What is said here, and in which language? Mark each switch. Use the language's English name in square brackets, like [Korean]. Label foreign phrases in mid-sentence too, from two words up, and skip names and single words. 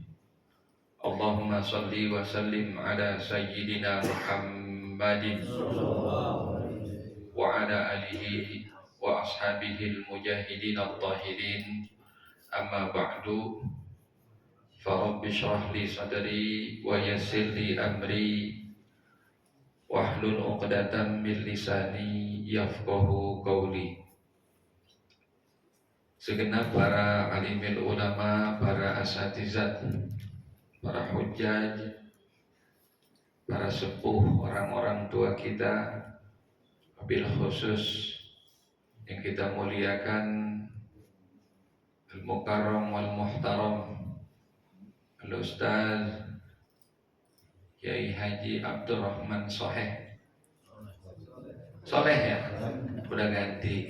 [Arabic] اللهم صل وسلم على سيدنا محمد وعلى آله وأصحابه المجاهدين الطاهرين. أما بعد، فرب اشرح لي صدري ويسر لي أمري واحلل عقدة من لساني يفقهوا قولي. [Indonesian] Segenap para [Arabic] عالم العلماء, [Indonesian] para asatizat, para hujjaj, para sepuh, orang-orang tua kita, [Arabic] وبالخصوص [Indonesian] yang kita muliakan, [Arabic] المكرم والمحترم الأستاذ [Indonesian] Kiai Haji Abdurrahman Soleh ya, udah ganti.